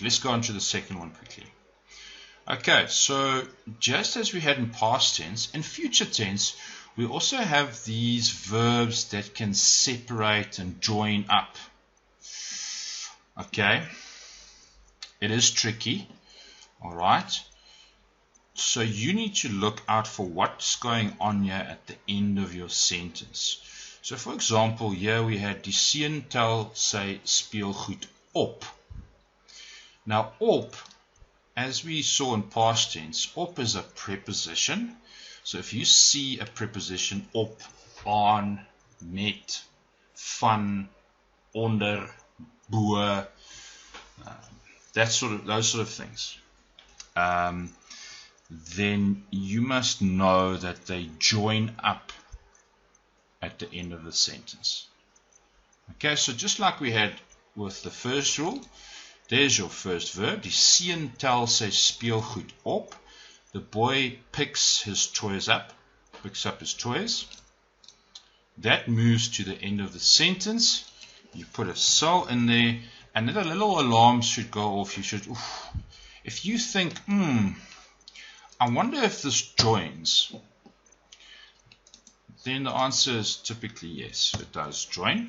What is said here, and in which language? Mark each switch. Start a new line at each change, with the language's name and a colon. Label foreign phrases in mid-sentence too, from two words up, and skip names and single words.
English: Let's go on to the second one quickly. Okay, so just as we had in past tense, in future tense, we also have these verbs that can separate and join up. Okay, it is tricky, alright. So you need to look out for what's going on here at the end of your sentence. So for example, here we had
Afrikaans: die seun tel sy speelgoed op.
English: Now op, as we saw in past tense, op is a preposition. So if you see a preposition
Afrikaans: op, aan, met, van, onder, bo,
English: those sort of things, then you must know that they join up at the end of the sentence. Okay, so just like we had with the first rule, there's your first verb.
Afrikaans: Die seun tel sy speelgoed op.
English: The boy picks his toys up, picks up his toys. That moves to the end of the sentence. You put a sal in there, and then a little alarm should go off. You should, if you think, I wonder if this joins, then the answer is typically yes, it does join.